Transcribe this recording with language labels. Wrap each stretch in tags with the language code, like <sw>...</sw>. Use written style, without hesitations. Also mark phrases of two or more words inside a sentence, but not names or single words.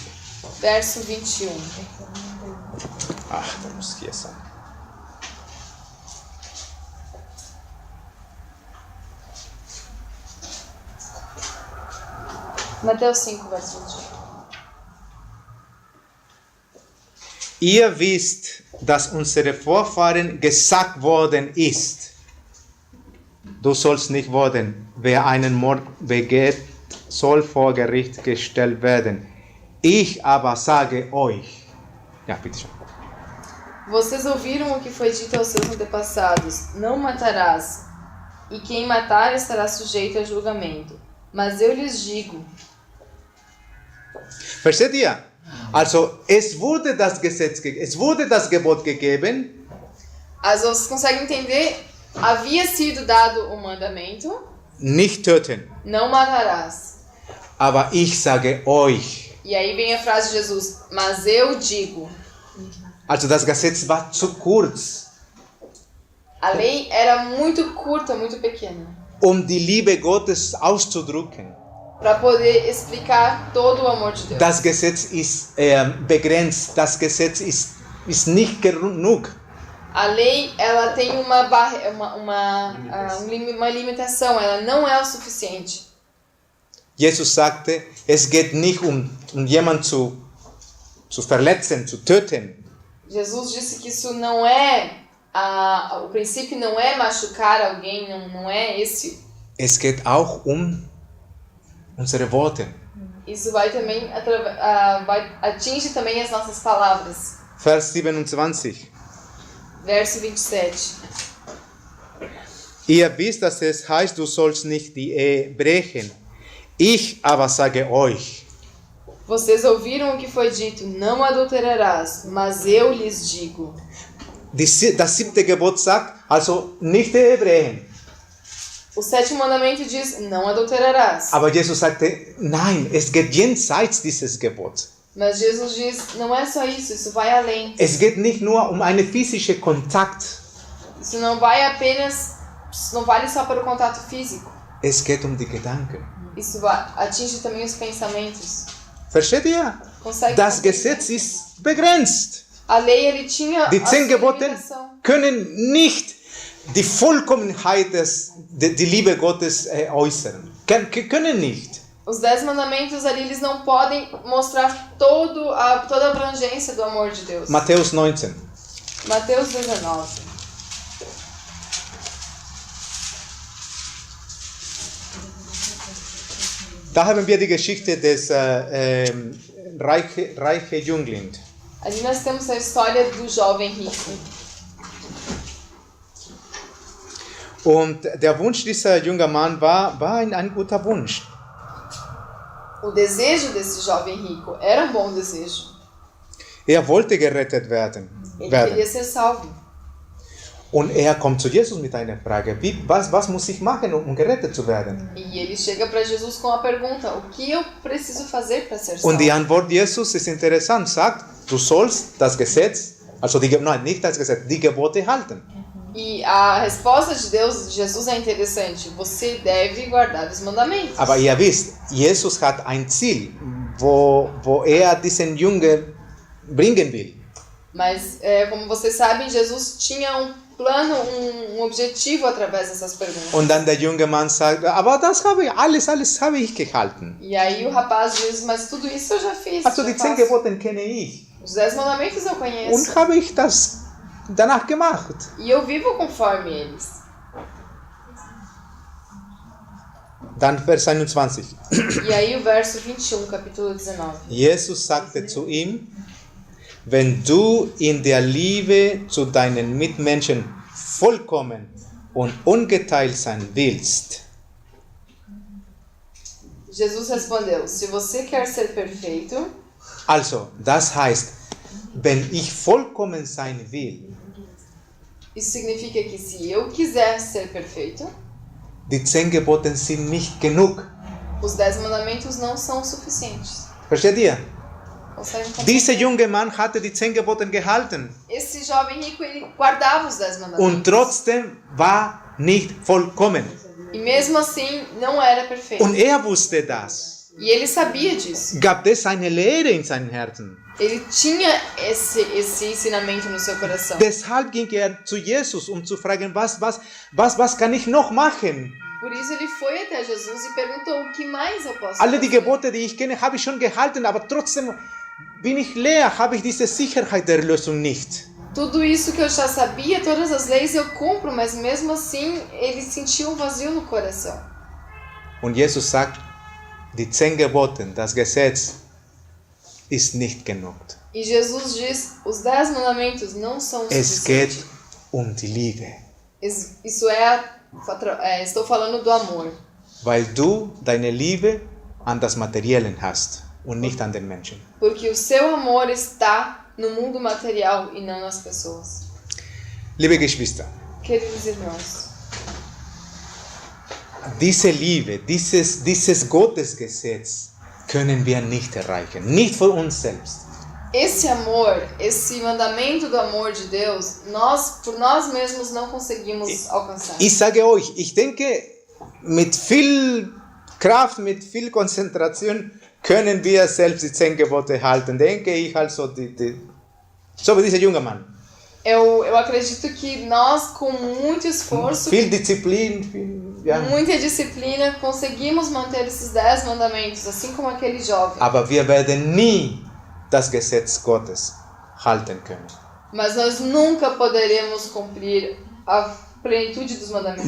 <pt>verso 21.</pt> <de>Ach, da muss hier sein.</de> <pt>Mateus 5, verso 21.</pt> <de>Ihr wisst, dass unsere Vorfahren gesagt worden ist, du sollst nicht morden. Wer einen Mord begeht, soll vor Gericht gestellt werden. Ich aber sage euch. Ja, bitte schön.</de> <pt>Vocês ouviram o que foi dito aos seus antepassados: não matarás, e quem matar estará sujeito a julgamento. Mas eu lhes digo.</pt> <de>Versteht ihr? Also, es wurde das Gebot gegeben, Also,</de> <pt>vocês conseguem entender? Havia sido dado o mandamento:</pt> <de>nicht töten.</de> <pt>não matarás.</pt> <de>Aber ich sage euch.</de> <pt>E aí vem a frase de Jesus: mas eu digo.</pt> <de>Also, das Gesetz war zu kurz,</de> <pt>A lei era muito curta, muito pequena,</pt> <de>die Liebe Gottes auszudrücken.</de> <pt>para poder explicar todo o amor de Deus.</pt> <de>Das Gesetz ist begrenzt, das Gesetz ist nicht genug.</de> <pt>A lei, ela tem uma limitação, ela não é o suficiente.</pt> <de>Jesus sagte, es geht nicht jemanden zu verletzen, zu töten.</de> <pt>Jesus disse que isso não é, o princípio não é machucar alguém, não é esse.</pt> <de>Es geht auch unsere Worte.</de> <pt>Isso vai também, atinge também as nossas palavras.</pt> <de>Vers 27.</de> <pt>Verso 27.</pt> <de>Ihr wisst, dass es heißt, du sollst nicht die Ehe brechen. Ich aber sage euch.</de> <pt>Vocês ouviram o que foi dito: não adulterarás, mas eu lhes digo.</pt> <de>Das 7. Gebot sagt, also nicht die Ehe brechen.</de> <pt>O 7º mandamento diz: não adulterarás.</pt> <de>Aber Jesus sagte, nein, es geht jenseits dieses Gebots.</de> <pt>Mas Jesus diz: não é só isso, isso vai além.</pt> <de>Es geht nicht nur einen physischen Kontakt.</de> <pt>Isso não vai apenas, não vale só para o contato físico.</pt> <de>Es geht die Gedanken.</de> <pt>Isso atinge também os pensamentos.</pt> <de>Versteht ihr?</de> <pt>Consegue</pt> <de>Das</de> <pt>compreender?</pt> <de>Gesetz ist begrenzt.</de> <pt>A lei, ele tinha</pt> <de>Die</de> <pt>a 10 sua</pt> <de>Gebote</de> <pt>limitação.</pt> <de>können nicht die Vollkommenheit die Liebe Gottes äußern. Können nicht.</de> <pt>Os 10 mandamentos ali, eles não podem mostrar toda a abrangência do amor de Deus.</pt> <de>Matthäus 19.</de> <pt>Mateus 19.</pt> <de>Da haben wir die Geschichte des reiche Jüngling.</de> <pt>Ali nós temos a história do jovem rico.</pt> <de>Und der Wunsch dieser jungen Mann war ein guter Wunsch.</de> <pt>O desejo desse jovem rico era um bom desejo.</pt> <de>Er wollte gerettet werden.</de> <pt>Ele queria ser salvo.</pt> <de>Und er kommt zu Jesus mit einer Frage. Was muss ich machen, um gerettet zu werden?</de> <pt>E ele chega para Jesus com a pergunta: o que eu preciso fazer para ser salvo?</pt> <de>Und die Antwort Jesus ist interessant. Sagt, du sollst das Gesetz, also nicht das Gesetz, die Gebote halten.</de> <pt>E a resposta de Deus, de Jesus, é interessante. Você deve guardar os mandamentos.</pt> <de>Aber ihr wisst, Jesus hat ein Ziel, wo er diesen Jungen bringen will.</de> <pt>Mas, como vocês sabem, Jesus tinha um plano, um objetivo através dessas perguntas.</pt> <de>Und dann der junge Mann sagt, aber das habe ich, alles habe ich gehalten.</de> <pt>E aí o rapaz diz: mas tudo isso eu já fiz.</pt> <de>Also</de> <pt>já</pt> <de>die 10</de> <pt>faço.</pt> <de>Gebote kenne ich.</de> <pt>Os 10 mandamentos eu conheço.</pt> <de>und habe ich das danach gemacht.</de> <pt>E eu vivo conforme eles.</pt> <de>Dann Vers 21.</de> <pt>E aí o verso 21, capítulo 19.</pt> <de>Jesus sagte zu ihm, wenn du in der Liebe zu deinen Mitmenschen vollkommen und ungeteilt sein willst,</de> <pt>Jesus respondeu: se você quer ser perfeito,</pt> <de>also das heißt, wenn ich vollkommen sein will,</de> <pt>isso significa que se eu quiser ser perfeito,</pt> <de>die 10 Gebote sind nicht genug.</de> <pt>os 10 mandamentos não são suficientes.</pt> <de>Versteht ihr?</de> <pt>Conseguem compreender?</pt> <de>Dieser junge Mann hatte die 10 Gebote gehalten</de> <pt>Esse jovem rico, ele guardava os 10 mandamentos.</pt> <de>und trotzdem war nicht vollkommen.</de> <pt>E mesmo assim, não era perfeito.</pt> <de>Und er wusste das.</de> <pt>E ele sabia disso.</pt> <de>Gab es eine Leere in seinem Herzen.</de> <pt>Ele tinha esse ensinamento no seu coração.</pt> <de>Deshalb ging er zu Jesus, um zu fragen, was kann ich noch machen?</de> <pt>Por isso ele foi até Jesus e perguntou: o que mais eu posso</pt> <de>Alle die</de> <pt>fazer?</pt> <de>Gebote, die ich kenne, habe ich schon gehalten, aber trotzdem bin ich leer, habe ich diese Sicherheit der Lösung nicht.</de> <pt>Tudo isso que eu já sabia, todas as leis eu cumpro, mas mesmo assim ele sentia um vazio no coração.</pt> <de>Und Jesus sagt, die 10 Gebote, das Gesetz, ist nicht genug.</de> <pt>E Jesus diz: os 10 mandamentos não são o</pt> <de>Es geht</de> <pt>suficiente.</pt> <de>um die Liebe,</de> <pt>Isso estou falando do amor.</pt> <de>weil du deine Liebe an das Materiellen hast und nicht an den Menschen.</de> <pt>Porque o seu amor está no mundo material e não nas pessoas.</pt> <de>Liebe Geschwister,</de> <pt>Queridos irmãos,</pt> <de>diese Liebe, dieses Gottesgesetz können wir nicht erreichen, nicht für uns selbst.</de> <pt>esse amor, esse mandamento do amor de Deus, por nós mesmos não conseguimos alcançar.</pt> <de>Ich sage euch, ich denke, mit viel Kraft, mit viel Konzentration können wir selbst die 10 Gebote halten. Denke ich also, so wie dieser junge Mann.</de> <pt>Eu acredito que nós, com muito esforço,</pt> <de>Viel Disziplin, viel, ja.</de> <pt>muita disciplina, conseguimos manter esses 10 mandamentos, assim como aquele jovem.</pt> <de>Aber wir werden nie das Gesetz Gottes halten können.</de> <pt>Mas nós nunca poderemos cumprir a plenitude dos mandamentos.</pt>